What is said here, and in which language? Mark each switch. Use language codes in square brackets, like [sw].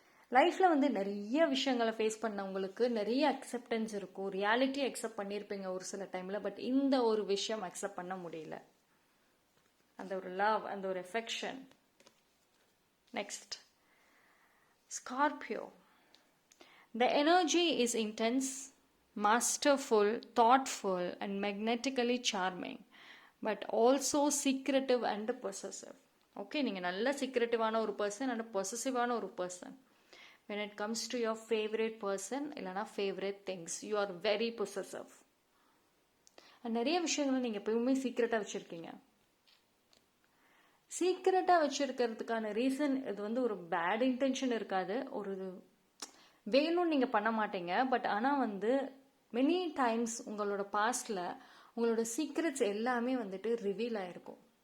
[ta] லைஃப்பில் வந்து நிறைய விஷயங்களை ஃபேஸ் பண்ணவங்களுக்கு நிறைய அக்செப்டன்ஸ் இருக்கும், ரியாலிட்டி அக்செப்ட் பண்ணியிருப்பீங்க ஒரு சில டைமில். பட் இந்த ஒரு விஷயம் அக்செப்ட் பண்ண முடியல, அந்த ஒரு லவ், அந்த ஒரு affection. Next, Scorpio. [en] The energy is intense, masterful, thoughtful and magnetically charming, but also secretive and possessive. [ta] Okay, நீங்கள் நல்ல சீக்ரெட்டிவான ஒரு பர்சன் அண்ட் பொசசிவான ஒரு person. [en] when it comes to your favorite person [ta] இல்லைனா [en] favorite things, you are very possessive. [ta] நிறைய விஷயங்களை நீங்கள் எப்பவுமே சீக்ரெட்டாக வச்சுருக்கீங்க. சீக்ரெட்டாக வச்சுருக்கிறதுக்கான ரீசன் இது வந்து ஒரு பேட் இன்டென்ஷன் இருக்காது, ஒரு வேணும்னு நீங்கள் பண்ண மாட்டீங்க. பட் ஆனால் வந்து மெனி டைம்ஸ் உங்களோட பாஸ்டில் உங்களோட சீக்ரெட்ஸ் எல்லாமே வந்துட்டு ரிவீல் ஆகிருக்கும்.